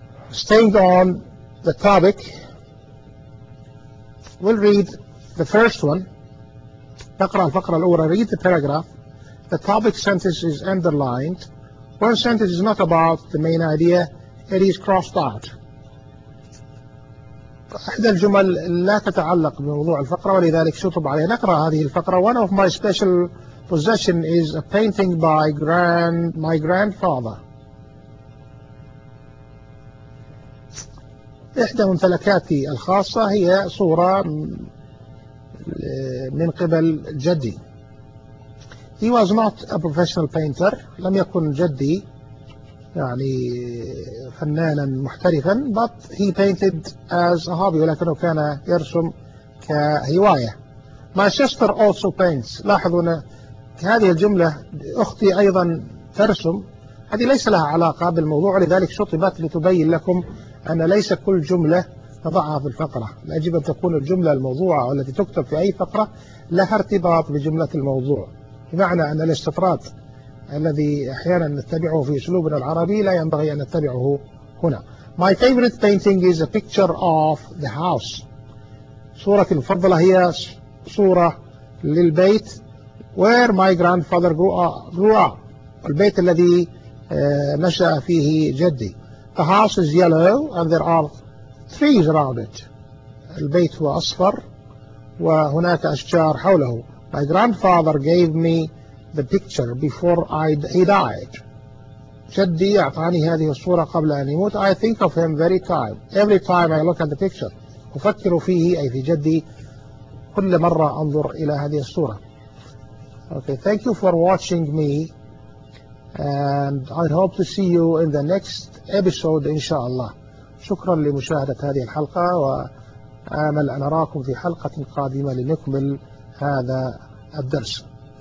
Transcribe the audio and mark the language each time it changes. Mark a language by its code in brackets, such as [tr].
[en] Staying on the topic, we'll read the first one. [ar] نقرأ الفقرة الأولى. [en] Read the paragraph. The topic sentence is underlined. One sentence is not about the main idea. It is crossed out. [ar] أحد الجمل لا تتعلق بموضوع الفقرة ولذلك شطب عليها. نقرأ هذه الفقرة. [en] One of my special possession is a painting by my grandfather. [ar] إحدى ممتلكاتي الخاصة هي صورة من قبل جدي. [en] He was not a professional painter. [ar] لم يكن جدي يعني فنانا محترفا، [en] but he painted as a hobby، [ar] ولكنه كان يرسم كهواية. [en] My sister also paints. [ar] لاحظوا أن هذه الجملة، أختي أيضا ترسم، هذه ليس لها علاقة بالموضوع، لذلك شطبت لتبين لكم أن ليس كل جملة نضعها في الفقرة. يجب أن تكون الجملة الموضوعة التي تكتب في أي فقرة لها ارتباط بجملة الموضوع، بمعنى أن الاستطراد الذي أحيانا نتبعه في أسلوبنا العربي لا ينبغي أن نتبعه هنا. [en] My favorite painting is a picture of the house. [ar] صورة المفضلة هي صورة للبيت. [en] Where my grandfather grew up. [ar] البيت الذي نشأ فيه جدي. [en] The house is yellow and there are trees around it. [ar] البيت هو أصفر وهناك أشجار حوله. [en] My grandfather gave me the picture before he died. [ar] جدي أعطاني هذه الصورة قبل أن يموت. [en] I think of him every time I look at the picture. [ar] أفكر فيه أي في جدي كل مرة أنظر إلى هذه الصورة. [en] Okay, thank you for watching me and I hope to see you in the next episode [ar] إن شاء الله. شكرا لمشاهدة هذه الحلقة وآمل أن أراكم في حلقة قادمة لنكمل هذا الدرس.